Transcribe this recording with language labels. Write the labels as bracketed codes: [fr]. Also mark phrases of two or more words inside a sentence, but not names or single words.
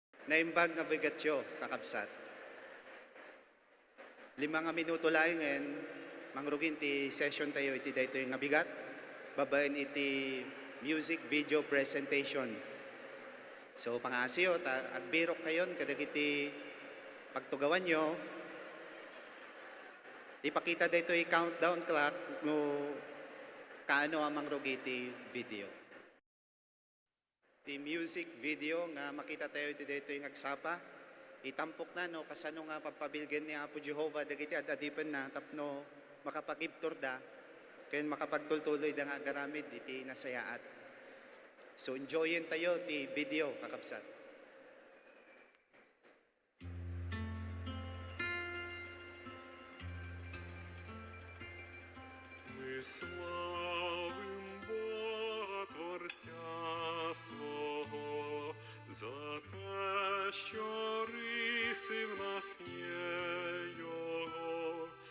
[ilo] naimbag nga bigatyo, kakabsat. 5 nga minuto lang ngayon, mangrugin ti session tayo iti dayto yung nabigat, babaen iti [en] music video presentation. [ilo] So pangasiyo, agbirok kayon, kadagiti pagtugawan nyo, ipakita dito yung [en] countdown clock [ilo] no kaano ang mangrugiti video. Ti music video nga makita tayo dito yung agsapa, itampok na no kasano nga papabilgen ni Apo Jehovah dagiti adadipen na tapno makapagibtor da kaya makapagtultuloy da nga garamid iti nasayaat. So enjoyin tayo ti video kakabsat. [uk] Ми славим Бога Творця свого за те, що риси в нас є Його.